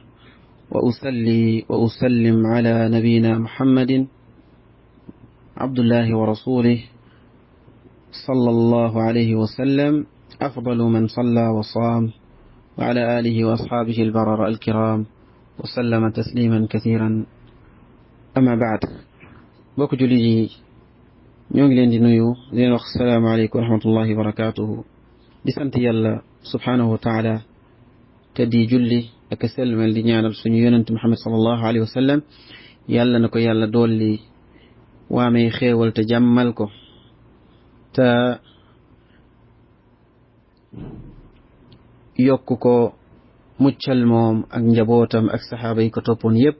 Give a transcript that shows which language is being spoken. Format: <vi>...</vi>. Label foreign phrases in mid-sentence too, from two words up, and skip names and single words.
<ar>وأصلي وأسلم على نبينا محمد عبد الله ورسوله صلى الله عليه وسلم، أفضل من صلى وصام، وعلى آله وأصحابه البرر الكرام، وسلم تسليما كثيرا. أما بعد،</ar> <wo>bokk jullit yi ñoo ngi leen di nuyu di leen wax</wo> <ar>السلام عليكم ورحمة الله وبركاته.</ar> <wo>di sant yàlla</wo> <ar>سبحانه وتعالى</ar> <wo>te di julli ak selmal di ñaanal suñu yonent Muhammad</wo> <ar>صلى الله عليه وسلم,</ar> <wo>yàlla na ko yàlla dolli waamee xéewal te jàmmal ko te yokk ko muccal moom ak njabootam ak saxaaba yi ko toppoon yépp.</wo>